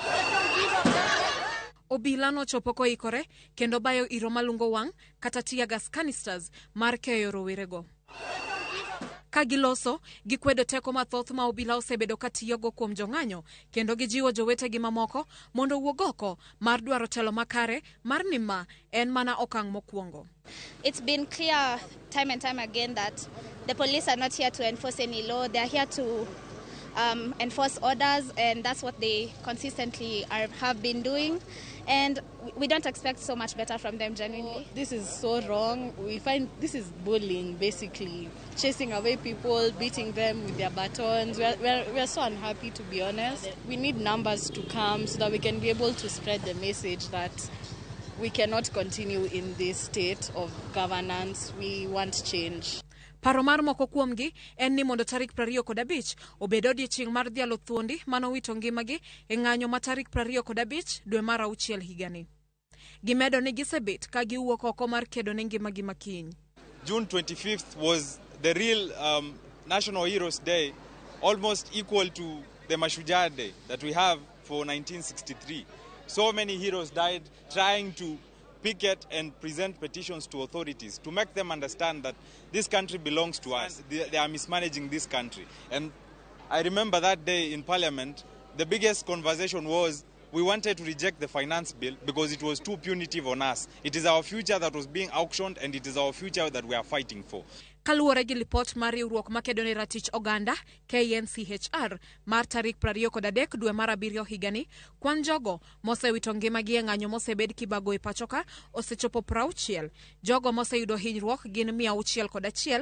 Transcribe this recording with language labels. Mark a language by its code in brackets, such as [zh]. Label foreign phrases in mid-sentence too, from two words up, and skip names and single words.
[luo] Obila nochopo koikore kendo bayo iro malungo wang' kata [en] tear gas canisters [luo] mar keyo rowerego. Ka giloso, gikwedo teko mathoth ma obila osebedo katiyogo kuom jong'anyo kendo gijiwo jowetegi mamoko mondo wuog oko mar dwaro telo makare mar ni ma en mana okang' mokwongo. [en] It's been clear time and time again that the police are not here to enforce any law. They are here to enforce orders, and that's what they consistently have been doing. And we don't expect so much better from them, genuinely. This is so wrong. We find this is bullying, basically. Chasing away people, beating them with their batons. We're so unhappy, to be honest. We need numbers to come so that we can be able to spread the message that we cannot continue in this state of governance. We want change. [luo] Paro mar moko kuomgi en ni mondo tarik 25 obed odiechieng' mar dhialo thuondi manowito ngimagi e ng'anyo ma tarik 25 dwe mar auchiel higani. Gimedo ni gisebet ka giwuok oko mar kedo ne ngimagi makiny. [en] June 25th was the real National Heroes Day, almost equal to the Mashujaa Day that we have for 1963. So many heroes died trying to picket and present petitions to authorities to make them understand that this country belongs to us. They are mismanaging this country. And I remember that day in Parliament, the biggest conversation was we wanted to reject the finance bill because it was too punitive on us. It is our future that was being auctioned, and it is our future that we are fighting for. [luo] Kaluwore gi lipot mar riwruok makedo ne ratich oganda KNCHR mar tarik 23 dwe mar 7 higani, kwan jogo mosewito ngimagi e ng'anyo mosebed kibago e pachoka osechopo 60. Jogo moseyudo hinyruok gin 601.